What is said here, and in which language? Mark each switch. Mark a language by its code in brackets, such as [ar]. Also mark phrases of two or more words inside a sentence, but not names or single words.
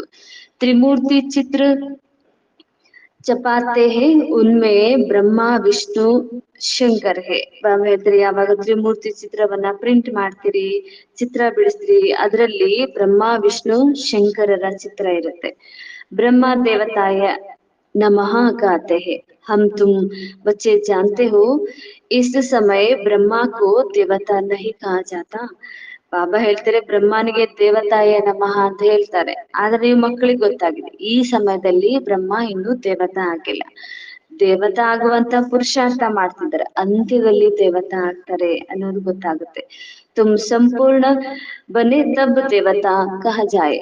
[hi] त्रिमूर्ति चित्र छपाते हैं, उनमें ब्रह्मा विष्णु शंकर हैं. [kn] ಬಾಬಾ ಹೇಳ್ತಾರೆ, ಯಾವಾಗ ತ್ರಿಮೂರ್ತಿ ಚಿತ್ರವನ್ನ ಪ್ರಿಂಟ್ ಮಾಡ್ತೀರಿ, ಚಿತ್ರ ಬಿಡಿಸ್ತೀರಿ, ಅದರಲ್ಲಿ ಬ್ರಹ್ಮ ವಿಷ್ಣು ಶಂಕರರ ಚಿತ್ರ ಇರುತ್ತೆ. [hi] ब्रह्मा देवताय नमः गाते हैं. हम तुम बच्चे जानते हो, इस समय ब्रह्मा को देवता नहीं कहा जाता. [kn] ಬಾಬಾ ಹೇಳ್ತಾರೆ, ಬ್ರಹ್ಮನಿಗೆ ದೇವತಾಯ ನಮಃ ಅಂತ ಹೇಳ್ತಾರೆ. ಆದ್ರೆ ನೀವು ಮಕ್ಕಳಿಗೆ ಗೊತ್ತಾಗಿದೆ, ಈ ಸಮಯದಲ್ಲಿ ಬ್ರಹ್ಮ ಇನ್ನೂ ದೇವತಾ ಆಗಿಲ್ಲ. ದೇವತಾ ಆಗುವಂತ ಪುರುಷಾರ್ಥ ಮಾಡ್ತಿದ್ದಾರೆ, ಅಂತ್ಯದಲ್ಲಿ ದೇವತಾ ಆಗ್ತಾರೆ ಅನ್ನೋದು ಗೊತ್ತಾಗುತ್ತೆ. [hi] तुम संपूर्ण बने तब देवता कहा जाए.